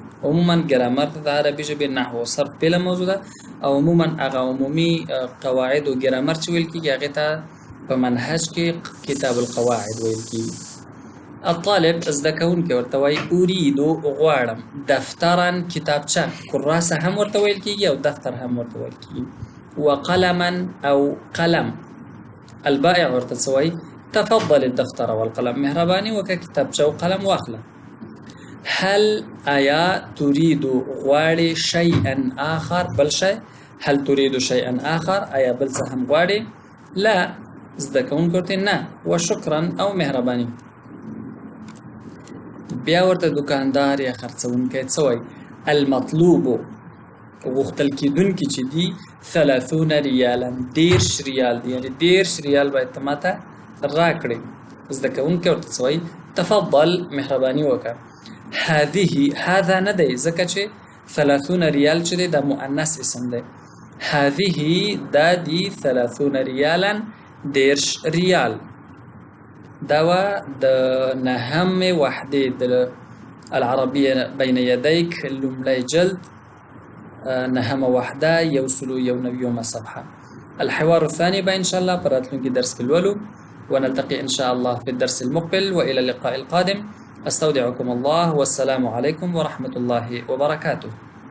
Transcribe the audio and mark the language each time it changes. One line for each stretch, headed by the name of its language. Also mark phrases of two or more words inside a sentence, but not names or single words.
Pashto: عموما ګرامر ته د عربي ژبې نحو او صرف بیله موضوع ده، او عموما هغه عمومي قواعد او ګرامر چې ویل کېږي هغې ته په منهج کې
Arabic: کتاب القواعد
Pashto: ویل کېږي. الطالب زده کوونکی ورته وایي اریدو غواړم، دفترا کتابچه، کراسه هم ورته ویل کېږي او دفتر هم ورته ویل کېږي. وقلما او قلم. البائع ورته څه وایي؟
Arabic: تفضل الدفتر والقلم،
Pashto: مهرباني وکړه کتابچه او قلم واخله.
Arabic: هل آیا تريد غواړي شيئا آخر،
Pashto: بل شی؟
Arabic: هل تريد شيئا آخر،
Pashto: آیا بل څه هم غواړي؟ لا، زده کوونکی ورته نه، وشکرا او مهرباني. بیا ورته دکاندار یا خرڅونکی څه وایي؟ المطلوب، غوښتل کېدونکي چې دي 30 ریالا، 30 ریال دی، یعنی 30 ریال باید ته ماته راکړې. زده کوونکی ورته څه وایي؟ تفضل، مهرباني وکړه. هذا نه دی، ځکه چې 30 ریال چې دی دا مؤنث اسم دی. هذه دا دی 30 ریالا، 30 ریال. دا و د نهم وحدې د العربية بين يديك لومړی جلد، نهم وحده، 191 صفحه.
Arabic: الحوار الثاني
Pashto: به
Arabic: ان شاء الله
Pashto: پر راتلونکي درس کې لولو.
Arabic: ونلتقي إن شاء الله في الدرس المقبل، وإلى اللقاء القادم. أستودعكم الله، والسلام عليكم ورحمة الله وبركاته.